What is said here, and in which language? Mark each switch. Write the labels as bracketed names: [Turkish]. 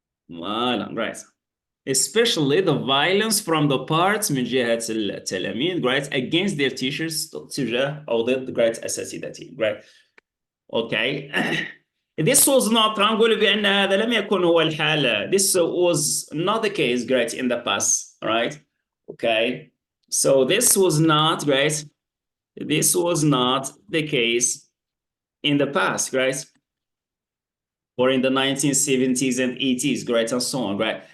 [English] Voilà, right. Especially the violence from the parts [Arabic] من جهة التلاميذ, [English] right, against their teachers [Arabic] تجاه أو ضد [English] right أساتذتهم, right. Okay. This was not [Arabic] هنقول بأن هذا لم يكن هو الحال. [English] This was not the case, right, in the past, right. Okay. So this was not, right. This was not the case in the past, right? Or in the 1970s and 80s, right, and so on, right?